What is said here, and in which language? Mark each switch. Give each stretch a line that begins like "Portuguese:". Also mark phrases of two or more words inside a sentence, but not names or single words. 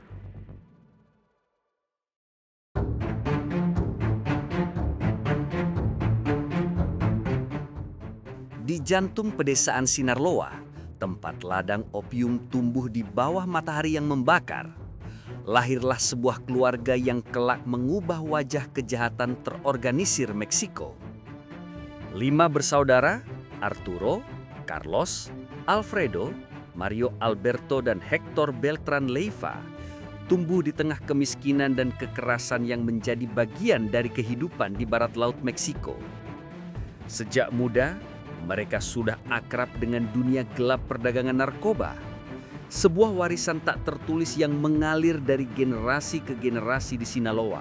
Indonesian: Di jantung pedesaan Sinaloa, tempat ladang opium tumbuh di bawah matahari yang membakar, lahirlah sebuah keluarga yang kelak mengubah wajah kejahatan terorganisir Meksiko. 5 bersaudara, Arturo, Carlos, Alfredo, Mario Alberto, dan Hector Beltran Leyva, tumbuh di tengah kemiskinan dan kekerasan yang menjadi bagian dari kehidupan di barat laut Meksiko. Sejak muda, mereka sudah akrab dengan dunia gelap perdagangan narkoba. Sebuah warisan tak tertulis yang mengalir dari generasi ke generasi di Sinaloa.